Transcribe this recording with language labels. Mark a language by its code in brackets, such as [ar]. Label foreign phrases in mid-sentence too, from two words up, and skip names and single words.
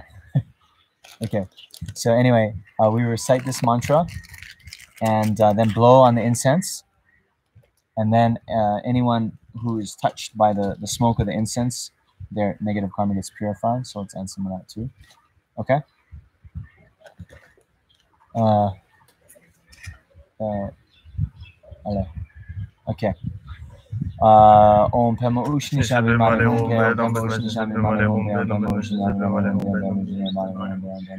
[en] Okay. So anyway, we recite this mantra and then blow on the incense. And then anyone who is touched by the smoke of the incense, their negative karma gets purified. So let's add some of that too. Okay. Okay. [sa] Om Pema Ushni Shabi Mare Hum Pe Om Pema Ushni Shabi Mare Hum Pe Om Pema Ushni Shabi Mare Hum Pe Om Pema Ushni Shabi Mare Hum Pe